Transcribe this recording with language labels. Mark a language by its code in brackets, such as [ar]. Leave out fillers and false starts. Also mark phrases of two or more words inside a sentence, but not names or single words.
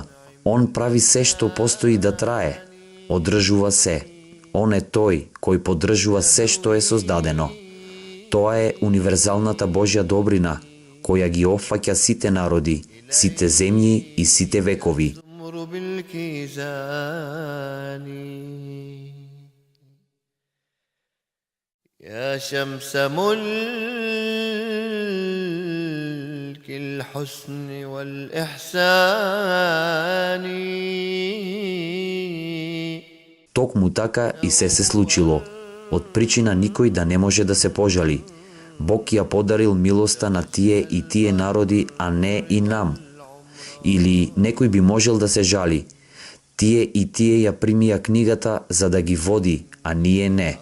[mk] Он прави се што постои да трае, одржува се. Он е тој кој поддржува се што е создадено. Тоа е универзалната Божја добрина, која ги опфаќа сите народи, сите земји и сите векови. [ar] يا شمس ملك الحسن والإحسان. [mk] Токму така и се случило. Од причина никој да не може да се пожали. Бог ја подарил милоста на тие и тие народи, а не и нам. Или некој би можел да се жали. Тие и тие ја примија книгата за да ги води, а ние не.